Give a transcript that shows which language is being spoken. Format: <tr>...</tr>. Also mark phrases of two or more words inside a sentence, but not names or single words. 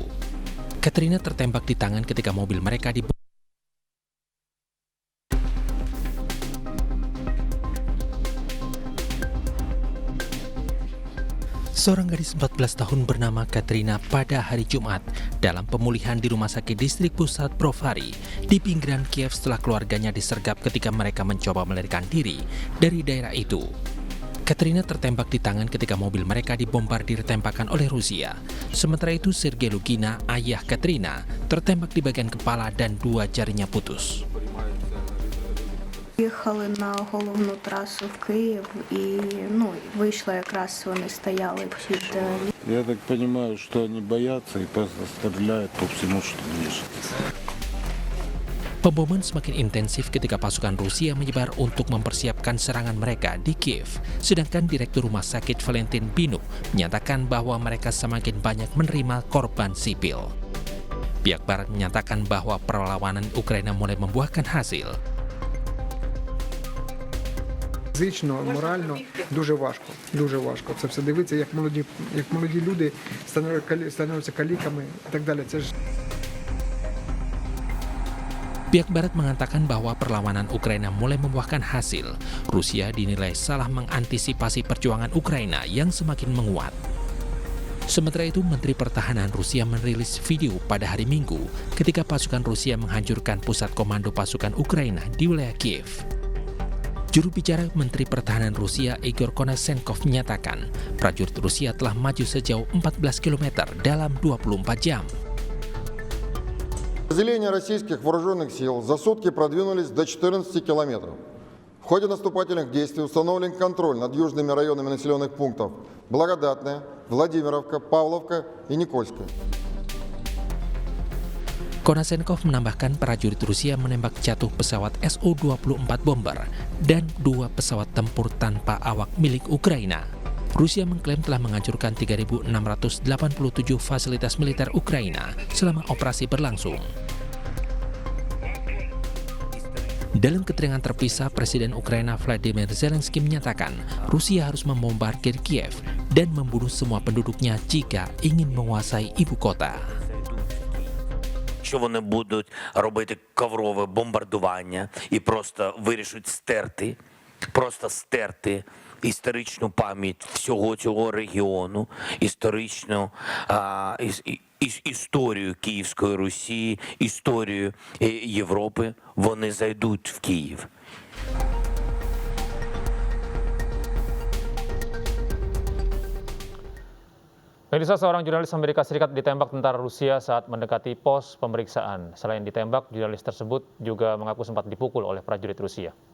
<id>Katrina tertembak di tangan ketika mobil mereka Seorang gadis 14 tahun bernama Katrina pada hari Jumat dalam pemulihan di Rumah Sakit Distrik Pusat Brovary di pinggiran Kiev setelah keluarganya disergap ketika mereka mencoba melarikan diri dari daerah itu. Katrina tertembak di tangan ketika mobil mereka dibombardir tembakan oleh Rusia. Sementara itu, Sergei Lugina, ayah Katrina, tertembak di bagian kepala dan 2 jarinya putus.</id> <uk>Їхали на головну трасу в Київ і вийшли якраз вони стояли під</uk> <ru>Я так понимаю, что они боятся и просто стреляют по всему, что движется.</ru> <id>Pemboman semakin intensif ketika pasukan Rusia menyebar untuk mempersiapkan serangan mereka di Kiev. Sedangkan Direktur Rumah Sakit Valentin Binuk menyatakan bahwa mereka semakin banyak menerima korban sipil. Pihak Barat menyatakan bahwa perlawanan Ukraina mulai membuahkan hasil.</id> <uk>Фізично, морально дуже важко. Це все дивитися, як молоді люди становляться каліками і так далі. Це ж</uk> <id>Pihak Barat mengatakan bahwa perlawanan Ukraina mulai membuahkan hasil. Rusia dinilai salah mengantisipasi perjuangan Ukraina yang semakin menguat. Sementara itu, Menteri Pertahanan Rusia merilis video pada hari Minggu ketika pasukan Rusia menghancurkan pusat komando pasukan Ukraina di wilayah Kiev. Juru bicara Menteri Pertahanan Rusia Igor Konasenkov menyatakan prajurit Rusia telah maju sejauh 14 km dalam 24 jam.</id> <ru>Подразделения российских вооруженных сил за сутки продвинулись до 14 километров. В ходе наступательных действий установлен контроль над южными районами населенных пунктов Благодатная, Владимировка, Павловка и Никольская.</ru> <id>Konasenkov menambahkan prajurit Rusia menembak jatuh pesawat Su-24 bomber dan 2 pesawat tempur tanpa awak milik Ukraina. Rusia mengklaim telah menghancurkan 3.687 fasilitas militer Ukraina selama operasi berlangsung. Dalam keterangan terpisah, Presiden Ukraina Volodymyr Zelensky menyatakan Rusia harus membombardir Kiev dan membunuh semua penduduknya jika ingin menguasai ibu kota.</id> <uk>Що вони будуть робити коврове бомбардування і просто вирішать стерти історичну пам'ять всього цього регіону, історію Київської Русі, історію Європи, вони зайдуть в Київ.</uk> <id>Pemirsa, seorang jurnalis Amerika Serikat ditembak tentara Rusia saat mendekati pos pemeriksaan. Selain ditembak, jurnalis tersebut juga mengaku sempat dipukul oleh prajurit Rusia.</id>